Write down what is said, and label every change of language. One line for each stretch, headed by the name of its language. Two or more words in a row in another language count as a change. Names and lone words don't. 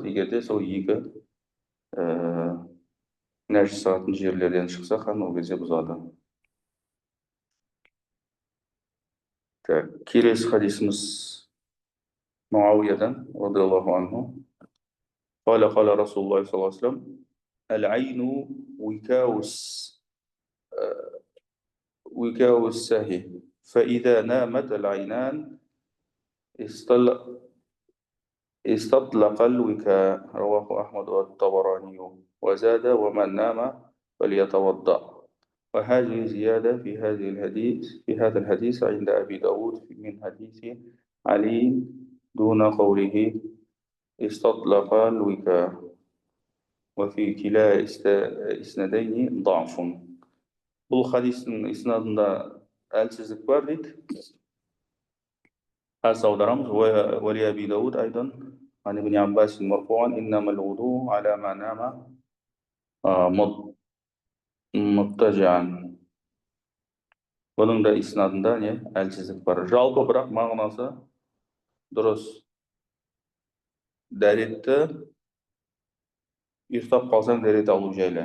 Kazakh: Егер де сол екі нәжіс шығатын жерлерден шықса, қан ол кезде бұзады. Келесі хадисіміз Муауиядан,
Arabic: رضي الله عنه. قال رسول الله صلى الله عليه وسلم العين وكاء السهي فإذا نامت العينان استطلق الوكاء. رواه أحمد والطبراني وزاد ومن نام فليتوضأ. وهذه زيادة في هذا الحديث عند أبي داود من حديث علي دون قوله استطلق الوكاء. وفي كلا إسنادين ضعف.
Kazakh: Бұл хадистің иснадында әлсіздік бар дейді. Аз аударамыз.
Arabic: ولأبي داود أيضا عن ابن عباس مرفوعا إنما الوضوء على من نام مضطجعا.
Kazakh: Бұның да иснадында әлсіздік бар. Жалпы бірақ мағынасы дұрыс. Дәретті ұйықтап қалсаң дәрет алу жайлы.